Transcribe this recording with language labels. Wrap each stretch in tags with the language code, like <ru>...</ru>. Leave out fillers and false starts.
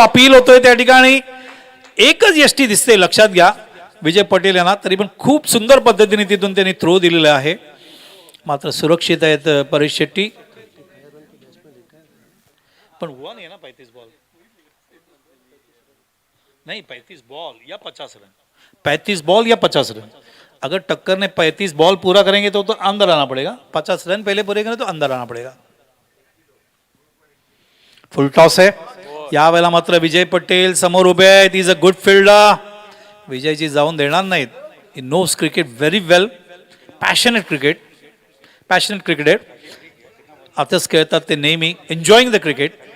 <mr>Appeal होतोय त्या ठिकाणी. एकच यष्टी दिसते, लक्षात घ्या विजय पटेल यांना. तरी पण खूप सुंदर पद्धतीने तिथून त्यांनी थ्रो दिलेला आहे. मात्र सुरक्षित आहेत परेश शेट्टी. पण 1 आहे ना</mr> <hi>35 बॉल नहीं 35 बॉल या 50 रन. 35 बॉल या 50 रन. अगर टक्कर ने 35 बॉल पूरा करेंगे तो अंदर आना पड़ेगा. 50 रन पहले पूरे करें तो अंदर आना पड़ेगा. फुल टॉस है</hi> <mr>यावेळेला. मात्र विजय पटेल समोर उभे आहेत.</mr> <en>Is a good fielder.</en> <mr>Vijayji जाऊन देणार नाहीत.</mr> <en>He knows cricket very well. Passionate cricket, passionate cricketer.</en> <mr>आताच खेळतात ते नेहमी.</mr> <en>Enjoying the cricket.</en>